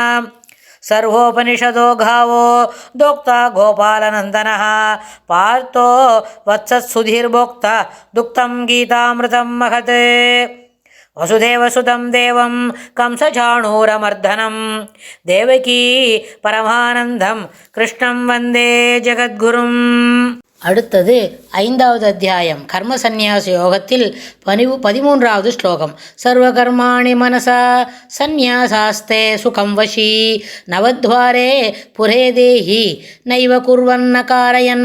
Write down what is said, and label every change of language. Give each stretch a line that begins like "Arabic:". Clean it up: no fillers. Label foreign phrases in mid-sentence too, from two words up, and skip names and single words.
Sanskrit: सर्वोपनिषदो गावो दोक्ता गोपालनन्दनः पार्थो वत्सत्सुधीर्भोक्ता दुक्तं गीतामृतं महत्। वसुदेवसुतं देवं कंसचाणूरमर्दनं देवकी परमानन्दं कृष्णं वन्दे जगद्गुरुम्।
Tamil: அடுத்தது 5வது அத்தியாயம் கர்ம சந்நியாச யோகத்தில் 13வது ஸ்லோகம்.
Sanskrit: सर्वकर्माणि मनसा सन्न्यासास्ते सुखं वशी नवद्वारे पुरे देहि नैव कुर्वन्न कारयन्.